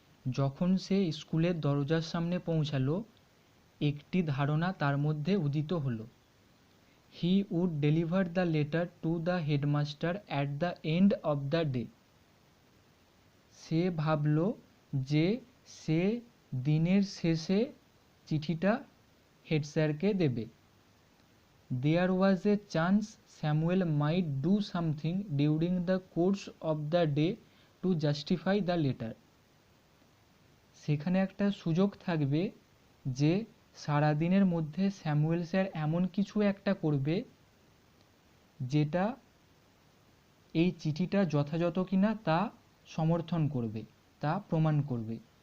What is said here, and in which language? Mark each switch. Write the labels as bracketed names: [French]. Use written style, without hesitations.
[Bangla] যখন সে স্কুলের দরজার সামনে পৌঁছালো একটি ধারণা তার মধ্যে উদিত হলো। [English] He would deliver the letter to the headmaster at the end of the day. [Bangla] সে ভাবল যে সে দিনের শেষে চিঠিটা হেড স্যারকে দেবে। [English] There was a chance Samuel might do something during the course of the day to justify the letter. [Bangla] সেখানে একটা সুযোগ থাকবে যে সারাদিনের মধ্যে স্যামুয়েল স্যার এমন কিছু একটা করবে যেটা এই চিঠিটা যথাযথ কিনা তা সমর্থন করবে, তা প্রমাণ করবে।